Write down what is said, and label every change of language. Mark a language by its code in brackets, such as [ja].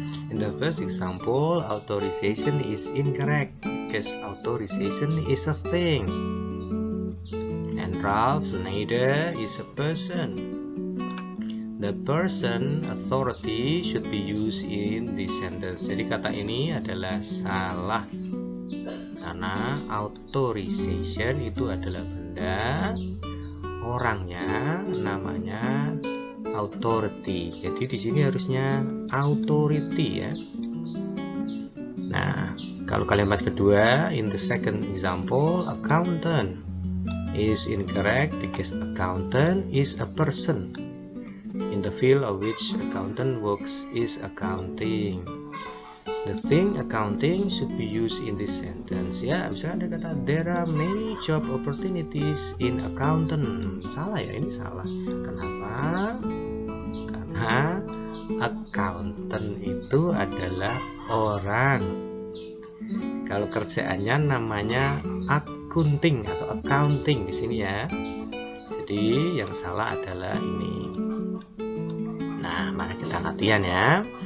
[en] In the first example, authorization is incorrect because authorization is a thing. And Ralph neither is a person. The person authority should be used in this sentence. [id] Jadi kata ini adalah salah karena authorization itu adalah benda, orangnya namanya authority. Jadi di sini harusnya authority ya. Nah, kalau kalimat kedua, [en] in the second example, accountant is incorrect because accountant is a person. In the field of which accountant works is accounting. The thing accounting should be used in this sentence. [id] Ya, misalnya ada kata [en] there are many job opportunities in accountant. [id] Salah ya, ini salah. Kenapa? Karena accountant itu adalah orang. Kalau kerjaannya namanya accounting atau accounting di sini ya. Jadi yang salah adalah ini. Nah, mari kita latihan ya.